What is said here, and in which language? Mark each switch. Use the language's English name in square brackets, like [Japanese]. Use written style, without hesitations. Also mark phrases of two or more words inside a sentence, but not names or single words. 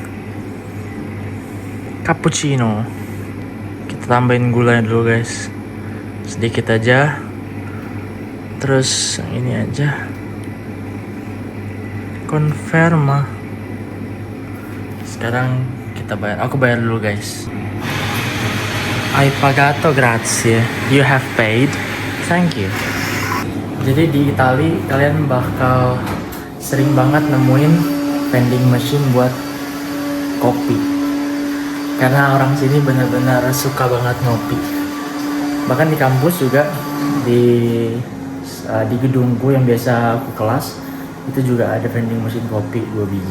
[Italian] Cappuccino. [Indonesian] Kita tambahin gulanya dulu guys, sedikit aja. Terus yang ini aja. Conferma. Sekarang kita bayar. Aku bayar dulu guys. [Italian] Hai pagato, grazie. [English] You have paid. Thank you. [Indonesian] Jadi di Itali kalian bakal sering banget nemuin [English] vending machine [Indonesian] buat kopi. Karena orang sini benar-benar suka banget ngopi. Bahkan di kampus juga, di gedungku yang biasa aku kelas, itu juga ada [English] vending machine [Indonesian] kopi 2 biji.